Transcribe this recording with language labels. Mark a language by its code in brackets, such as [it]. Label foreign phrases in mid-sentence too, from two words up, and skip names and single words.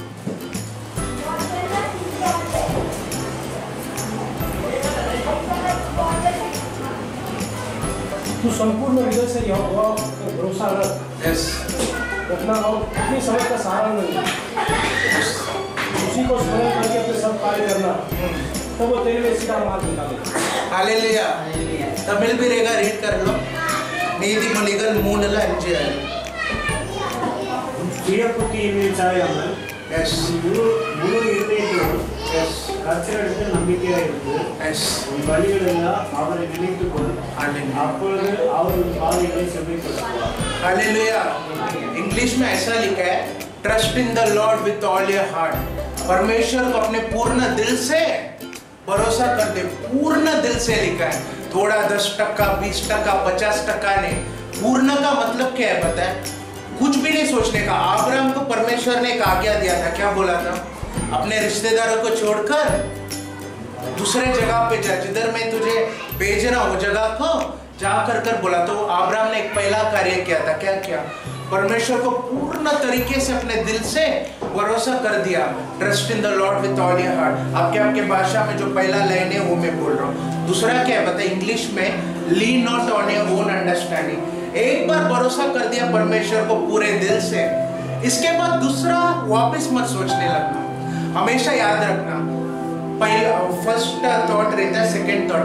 [hi] तू संपूर्ण हृदय से यहोवा पर भरोसा रख, रखना और अपनी समझ का सहारा नहीं, उसी को स्मरण करके अपने सब कार्य करना, तो वो तेरे लिए सीधा मार्ग निकालेगा। हालेलुया। तमिल भी रहेगा, रीड कर लो। நீதிமொழிகள் 3:5 [ta] இழப்புக்கு சாயாமல் முழு இருதயத்தோடு கர்த்தரிடத்தில் நம்பிக்கையாக இருந்து உன் வழிகளெல்லாம் அவரை நினைத்துக் கொள், அப்பொழுது அவர் உன் பாதைகளை செம்மைப்படுத்துவார்। [hi] हालेलुया। इंग्लिश में ऐसा लिखा है, [en] Trust in the Lord with all your heart. [hi] परमेश्वर को अपने पूर्ण दिल से भरोसा कर दे, पूर्ण दिल से लिखा है, थोड़ा 10%, 20%, 50% नहीं। पूर्ण का मतलब क्या है पता है? कुछ भी नहीं सोचने का। अब्राहम को परमेश्वर ने एक आज्ञा दिया था, क्या बोला था? अपने रिश्तेदारों को छोड़कर दूसरे जगह पे जा, जिधर मैं तुझे भेज रहा हूँ जगह को जा कर बोला। तो अब्राहम ने एक पहला कार्य किया था, क्या किया? परमेश्वर को पूर्ण तरीके से अपने दिल से भरोसा कर दिया। [en] Trust in the Lord with all your heart. [hi] आपके भाषा में जो पहला लाइन है वो मैं बोल रहा हूँ। दूसरा क्या है पता है? इंग्लिश में [en] lean not on your own understanding. [hi] एक बार भरोसा कर दिया परमेश्वर को पूरे दिल से, इसके बाद दूसरा वापस मत सोचने लगना। हमेशा याद रखना, पहला [en] first thought [hi] रहता है, [en] second thought.